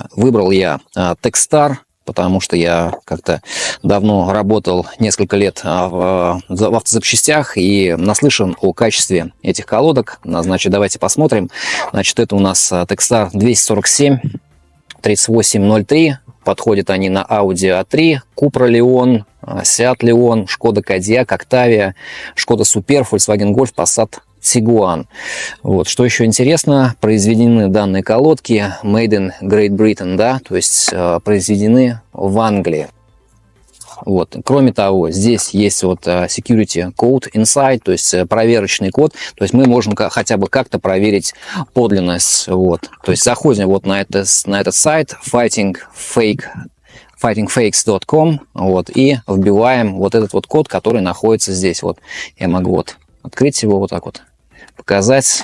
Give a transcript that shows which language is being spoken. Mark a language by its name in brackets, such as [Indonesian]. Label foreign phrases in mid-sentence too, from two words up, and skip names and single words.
[Russian] Выбрал я Texstar, потому что я как-то давно работал несколько лет в автозапчастях и наслышан о качестве этих колодок. Значит, давайте посмотрим. Значит, это у нас Texstar 247 3803. Подходят они на Audi A3, Cupra Leon, Seat Leon, Skoda Kodiaq, Octavia, Skoda Super, Volkswagen Golf, Passat Tiguan. Вот. Что еще интересно, произведены данные колодки [English] Made in Great Britain, [Russian] да, то есть произведены в Англии. Вот. Кроме того, здесь есть вот [English] security code inside, [Russian] то есть проверочный код, то есть мы можем хотя бы как-то проверить подлинность. Вот. То есть заходим вот на этот сайт fightingfakes.com, вот, и вбиваем вот этот вот код, который находится здесь. Вот. Я могу вот открыть его вот так вот, показать.